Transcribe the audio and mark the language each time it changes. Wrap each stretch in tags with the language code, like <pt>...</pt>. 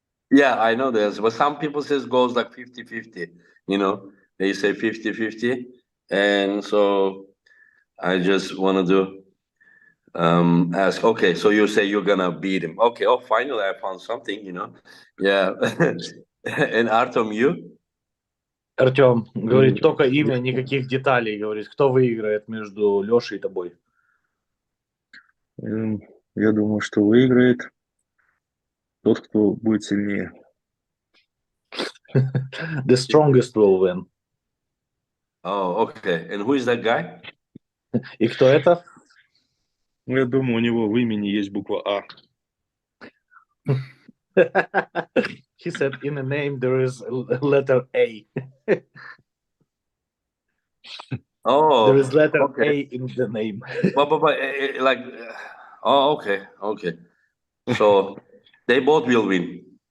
<en>Yeah, I know this, but some people says goes like 50-50, you know, they say 50-50. And so I just wanted to ask, okay, so you say you're gonna beat him. Okay, oh, finally I found something, you know. Yeah. And Artem, you?</en> <ru>Артем говорит, только имя, никаких деталей. Говорит, кто выиграет между Лешей и тобой? Я думаю, что выиграет тот, кто будет сильнее.</ru> <en>The strongest will win. Oh, okay. And who is that guy?</en> <ru>И кто это? Ну, я думаю, у него в имени есть буква А.</ru> <en>He said in the name there is a letter A. Oh, There is letter okay. A in the name. But like, oh, okay. So they both will win.</en>